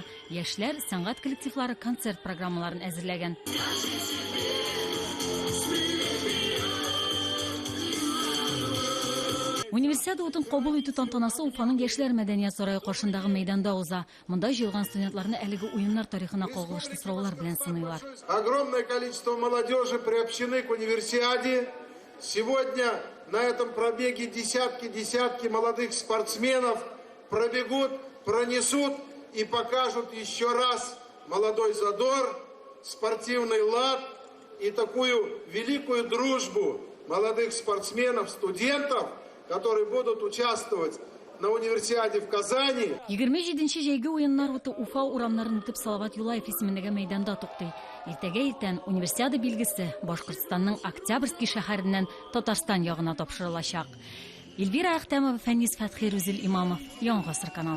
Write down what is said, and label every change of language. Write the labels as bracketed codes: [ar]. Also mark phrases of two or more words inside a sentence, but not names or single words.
[tt] Яшьләр, сәнгать коллективлары концерт программаларын әзерләгән. Универсиада утын кабул итү тантанасы Уфаның яшьләр мәдәният сарае каршындагы мәйданда уза. Монда җыелган студентларны әлеге уеннар тарихына кагылышлы сораулар белән сыныйлар. [ru] Огромное количество молодежи приобщены к универсиаде. Сегодня на этом пробеге десятки молодых спортсменов пробегут, пронесут и покажут еще раз молодой задор, спортивный лад и такую великую дружбу молодых спортсменов, студентов, которые будут участвовать на универсиаде в Казани. [tt] 27-нче җәйге уеннар уты Уфа урамнарын үтеп Салават Юлаев исемендәге мәйданда туктый. Иртәгә иртән универсиада билгесе Башкортстанның Октябрьский шәһәреннән Татарстан ягына тапшырылачак. Эльвира Әхтәмова, Фәнис Фәтхи, Рүзел Имамов, Яңа Гасыр каналы.